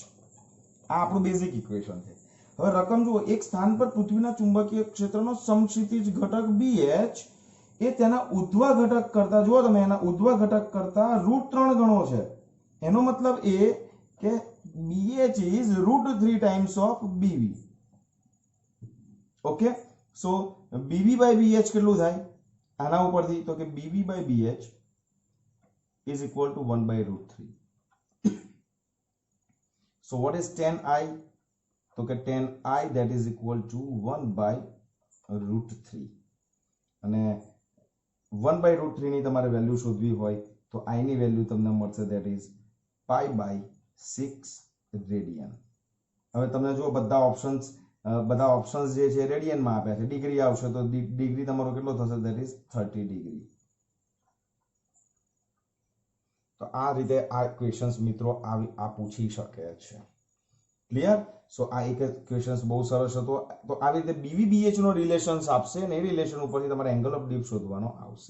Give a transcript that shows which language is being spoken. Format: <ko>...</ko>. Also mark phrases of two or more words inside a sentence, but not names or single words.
<gu>આ આપણું બેઝિક ઇક્વેશન છે. હવે રકમ જુઓ, એક સ્થાન પર પૃથ્વીના ચુંબકીય ક્ષેત્રનો સમક્ષિતિજ ઘટક bh એ તેના ઉધ્વા ઘટક કરતા, જુઓ તમે, એના ઉધ્વા ઘટક કરતા √3 ગણો છે. એનો મતલબ એ કે</gu> <en>bh is √3 times of bv. ઓકે, સો bv/bh કેટલું થાય આના ઉપરથી, તો કે bv/bh is equal to 1/√3. So what is tan I?</en> <gu>તો કે</gu> <en>tan I that is equal to 1/√3.</en> <gu>અને 1/√3 ની તમારે વેલ્યુ શોધવી હોય તો I ની વેલ્યુ તમને મળશે</gu> <en>that is π/6</en> <gu>રેડિયન. હવે તમને જો બધા ઓપ્શન્સ જે છે રેડિયનમાં આપ્યા છે. ડિગ્રી આવશે તો ડિગ્રી તમારો કેટલો થશે,</gu> <en>that is 30 ડિગ્રી.</en> <gu>તો આ રીતે આ ક્વેશ્ચન્સ મિત્રો આ પૂછી શકે છે. ક્લિયર? સો આ એક ક્વેશ્ચન્સ બહુ સરસ હતો. તો આવી રીતે BV/BH નો રિલેશન્સ આપશે અને એ રિલેશન ઉપરથી તમારે</gu> <en>angle of dip</en> <gu>શોધવાનો આવશે.</gu>